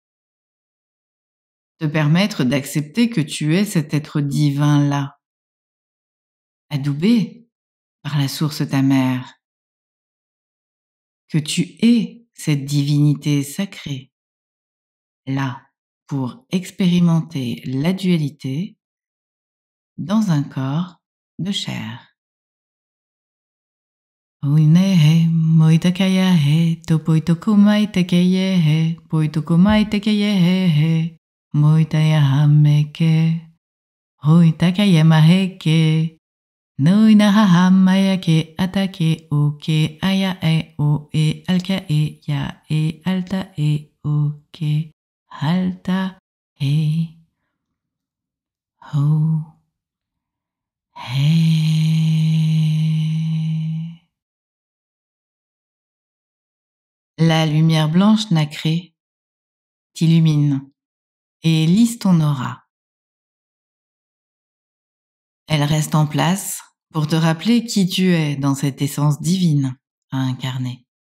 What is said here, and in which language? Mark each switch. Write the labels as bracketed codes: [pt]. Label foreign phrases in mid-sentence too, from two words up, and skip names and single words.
[fr] Te permettre d'accepter que tu es cet être divin-là, adoubé par la source ta mère, que tu es cette divinité sacrée, là pour expérimenter la dualité dans un corps de chair. Oinehe, moitakaya he, topoitokomai tekeye he, poitokomai tekeye he, moitaya hameke, hoitakaya maheke, noina hahamaya ke atake o ke aya e o e alka e ya e alta e o ke halta e ho he. La lumière blanche nacrée t'illumine et lisse ton aura. Elle reste en place pour te rappeler qui tu es dans cette essence divine à incarner.